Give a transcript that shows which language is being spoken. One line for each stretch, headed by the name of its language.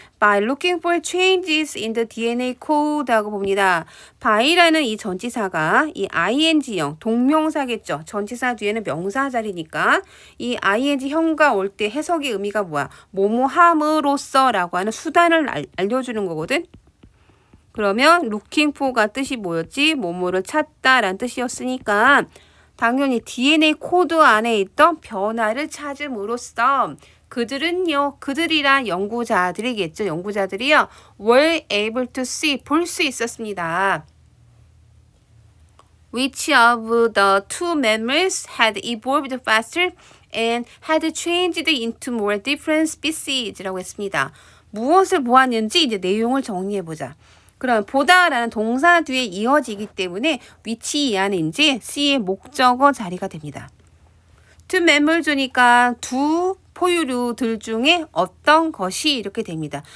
English: By looking for changes in the DNA code
Korean: 하고 봅니다. by라는 이 전치사가 이 ing형 동명사겠죠. 전치사 뒤에는 명사 자리니까 이 ing형과 올 때 해석의 의미가 뭐야? 뭐뭐함으로써 라고 하는 수단을 알려주는 거거든. 그러면
English: looking for
Korean: 가 뜻이 뭐였지? 뭐뭐를 찾다라는 뜻이었으니까 당연히 DNA 코드 안에 있던 변화를 찾음으로써 그들은요, 그들이란 연구자들이겠죠. 연구자들이요,
English: were able to see,
Korean: 볼 수 있었습니다.
English: Which of the two mammals had evolved faster and had changed into more different species라고
Korean: 했습니다. 무엇을 보았는지 이제 내용을 정리해보자. 그럼 보다라는 동사 뒤에 이어지기 때문에 which 이하는 이제 C의 목적어 자리가 됩니다.
English: two mammals
Korean: 니까 두 포유류들 중에 어떤 것이 이렇게 됩니다.